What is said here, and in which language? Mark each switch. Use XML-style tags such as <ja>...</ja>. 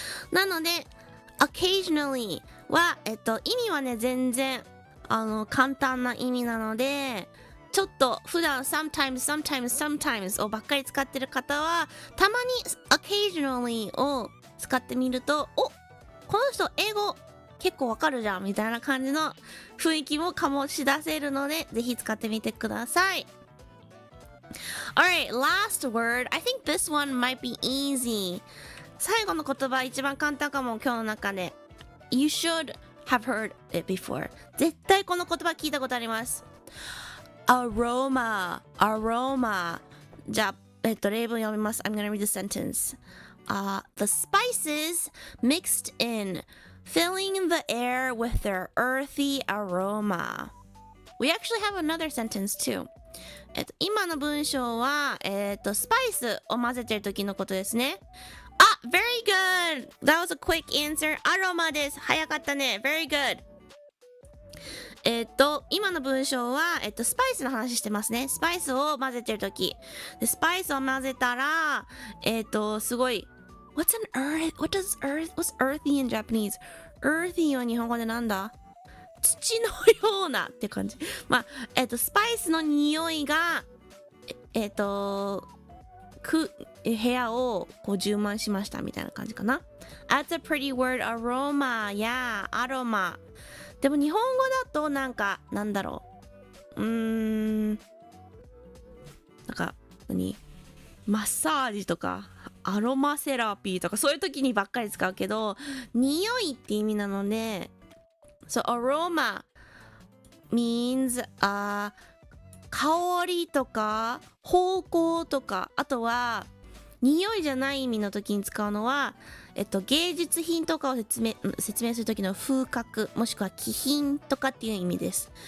<ja>なので occasionally は意味はね全然簡単な意味なので、ちょっと普段 sometimes をばっかり使ってる方はたまに occasionally を使ってみると、この人英語結構わかるじゃんみたいな感じの雰囲気も醸し出せるので、ぜひ使ってみてください。</ja> <en>Alright, last word. I think this one might be easy.</en> <ja>最後の言葉一番簡単かも、今日の中で。</ja> <en>You should have heard it before.</en> <ja>絶対この言葉聞いたことあります。 Aroma. じゃあ、例文読みます。</ja> <en>I'm gonna read the sentence.The spices mixed in, filling the air with their earthy aroma. We actually have another sentence too.</en> <ja>今の文章は、スパイスを混ぜてる時のことですね。</ja> <en>very good! That was a quick answer.</en> <ja>アロマです。早かったね。</ja> <en>Very good.</en> <ja>今の文章は、スパイスの話してますね。スパイスを混ぜてる時で、スパイスを混ぜたら、すごい</ja> <en>What's earthy in Japanese?</en> <ja>Earthy は日本語でなんだ？土のようなって感じ。まあ、スパイスの匂いが、部屋をこう充満しましたみたいな感じかな。</ja> <en>That's a pretty word, aroma. Yeah, aroma.</en> <ja>でも日本語だとなんか、なんだろう。なんか、マッサージとかアロマセラピーとかそういう時にばっかり使うけど、匂いって意味なので、</ja> <en>So aroma means</en> <ja>香りとか方向とか、あとは匂いじゃない意味の時に使うのは、芸術品とかを説明する時の風格もしくは気品とかっていう意味です。</ja>